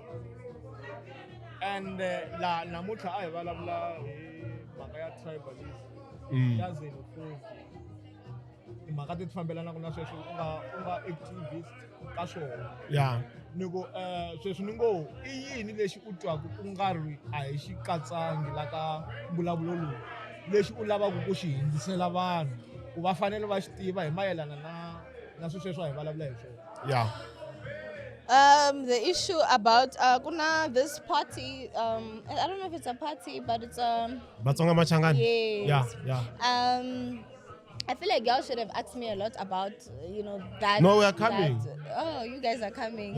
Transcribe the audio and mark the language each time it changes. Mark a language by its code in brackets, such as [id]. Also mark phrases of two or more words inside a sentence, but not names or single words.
[ts] and laha namuntlha a hi vulavula hi mhaka ya tribalism ya xenophobia timhaka ti fambelanaka na sweswo u nga activist ka swona ni ku sweswi ni ngo i yini lexi u twaku ku nga ri a hi xi katsangi la ka mbulavulo lowu lexi u lavaka ku xi hindzisela vanhu ku va fanele va xi tiva hi mayelana na sweswo a hi vulavula hi swona [en] the issue about kuna this party I don't know if it's a party but it's Vatsonga Machangani. Yes. Yeah. I feel like y'all should have asked me a lot about that. No, we are coming. Oh, you guys are coming.